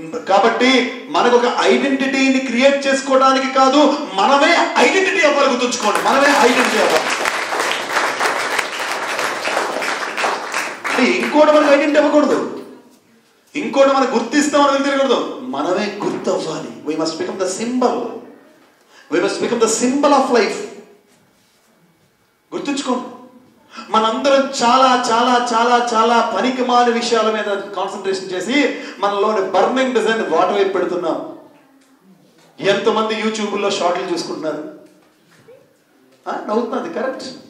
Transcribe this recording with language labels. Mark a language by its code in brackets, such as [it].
[te] కాబట్టి మనకు ఒక ఐడెంటిటీని క్రియేట్ చేసుకోవడానికి కాదు, మనమే ఐడెంటిటీ అవ్వాలి. గుర్తుంచుకోండి, మనమే ఐడెంటిటీ అవ్వాలి. ఇంకోటి మనకు ఐడెంటిటీ అవ్వకూడదు, ఇంకోటి మనం గుర్తిస్తామని తెలియకూడదు, మనమే గుర్తు అవ్వాలి. [en] We must become the symbol. We must become the symbol of life. [te] గుర్తుంచుకోండి, మనందరం చాలా చాలా చాలా చాలా పనికిమాలిన విషయాల మీద కాన్సన్ట్రేషన్ చేసి మనలోని బర్నింగ్ డిజైన్ వాటర్ వైపు పెడుతున్నాం. ఎంతమంది యూట్యూబ్లో షార్ట్లు చూసుకుంటున్నారు, నవ్వుతున్నది కరెక్ట్.